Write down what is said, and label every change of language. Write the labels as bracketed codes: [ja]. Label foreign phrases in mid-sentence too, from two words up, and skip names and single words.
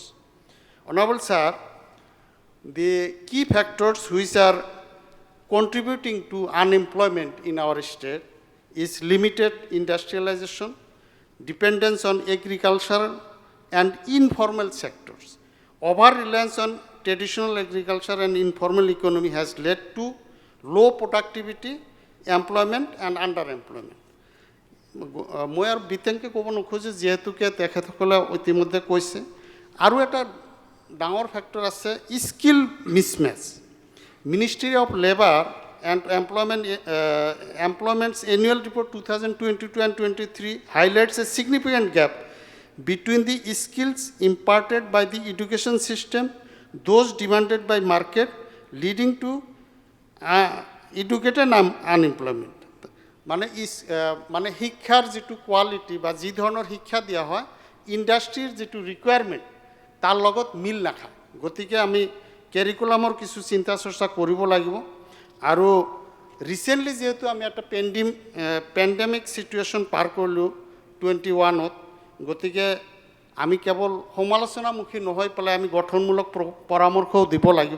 [en] Honorable Sir, the key factors which are contributing to unemployment in our state is limited industrialization, dependence on agriculture and informal sectors. Over-reliance on traditional agriculture and informal economy has led to low productivity, employment and underemployment. [as] মই আর বিতেংকে ক'ব নোখোজো যেহেতুকে তেখেতসকলে ইতিমধ্যে কৈছে আৰু এটা ডাঙৰ ফেক্টৰ আছে [en] skill mismatch Ministry of Labour and Employment's annual report 2022 and 23 highlights a significant gap between the skills imparted by the education system, those demanded by market, leading to educated unemployment. [as] মানে শিক্ষার যেটো কোয়ালিটি বা যে ধরনের শিক্ষা দিয়া হয় ইন্ডাস্ট্রির যেটো রিকোয়ারমেন্ট তার লগত মিল নাখায়। গতিকে আমি ক্যারিকুলামৰ কিছু চিন্তা চৰ্চা কৰিব লাগিব। আৰু ৰিচেণ্টলি যেহেতু আমি একটা [en] pandemic situation [as] পাৰ কৰিলোঁ 21ত, গতিকে আমি কেৱল সমালোচনামুখী নহয় পেলাই আমি গঠনমূলক পৰামৰ্শও দিব লাগিব।